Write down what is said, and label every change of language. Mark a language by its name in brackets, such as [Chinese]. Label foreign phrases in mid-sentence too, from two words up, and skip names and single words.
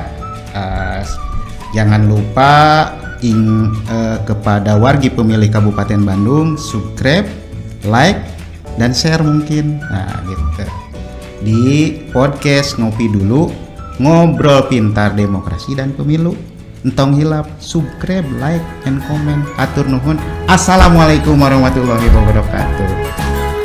[Indonesian] Jangan lupa kepada wargi pemilih Kabupaten Bandung [English] subscribe, like, [Indonesian] dan share mungkin. Nah, gitu. Di podcast Ngopi Dulu, ngobrol pintar demokrasi dan pemilu. [Sundanese] Entong hilap, subscribe, [English] like, and comment. [Sundanese] Atur nuhun. [Arabic] السلام عليكم ورحمة الله وبركاته.